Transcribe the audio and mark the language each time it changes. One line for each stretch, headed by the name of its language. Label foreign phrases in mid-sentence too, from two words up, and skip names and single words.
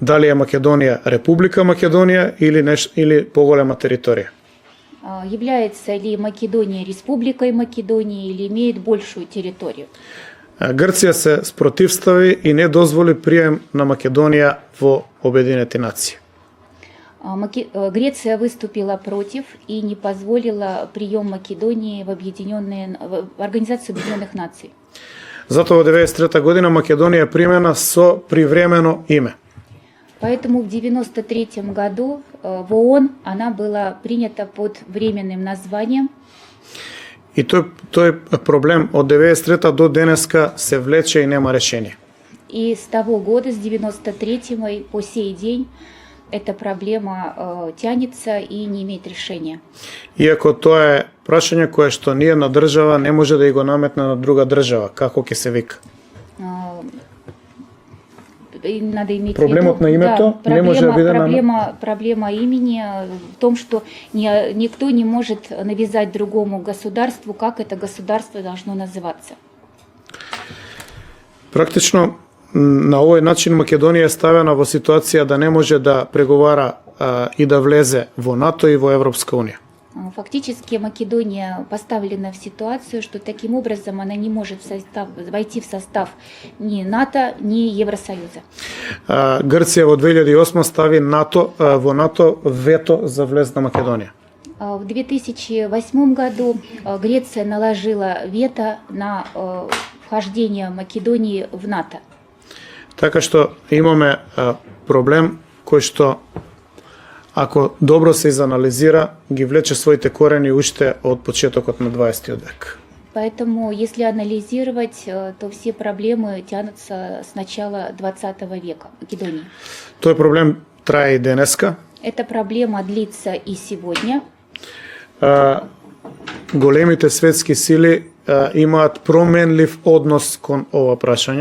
Macedonian: дали е Македонија Република Македонија или поголема територија.
Russian: Является ли Македония республикой Македонии или имеет большую территорию?
Macedonian: Грција се спротивстави и не дозволи прием на Македонија во Обединети нации.
Russian: Греция выступила против и не позволила прием Македонии в Организацию Объединенных Наций.
Macedonian: Затоа во 1993 година Македонија примена со привремено име.
Russian: Поэтому в 1993 году в ООН она была принята под временным названием.
Macedonian: И тој проблем од 1993 до денеска се влече и нема решение.
Russian: И с того года, с 93 по сей день, эта проблема тянется и не имеет решения.
Macedonian: Иако тоа е прашање кое што ни една држава не може да го наметне на друга држава, како ќе се вика.
Russian: Надо иметь
Macedonian: Проблемот
Russian: в виду,
Macedonian: на името да, не може да биде
Russian: проблема имени в том, что никто не может навязать другому государству, как это государство должно называться.
Macedonian: Практично на овој начин Македонија е ставена во ситуација да не може да преговара и да влезе во НАТО и во Европска унија.
Russian: Фактически Македония поставлена в ситуацию, что таким образом она не может войти в состав ни НАТО, ни Евросоюза.
Macedonian: Грција во 2008 стави во НАТО вето за влез на Македонија.
Russian: В 2008 году Греция наложила вето на вхождение Македонии в НАТО.
Macedonian: Така што имаме проблем кој што ако добро се изанализира, ги влече своите корени уште од почетокот на 20 век.
Russian: Поэтому, если анализировать, то все проблемы тянутся с начала 20 века в Македонии.
Macedonian: Тој проблем трае и денеска.
Russian: Эта проблема длится и сегодня.
Macedonian: Големите светски сили имаат променлив однос кон ова прашање.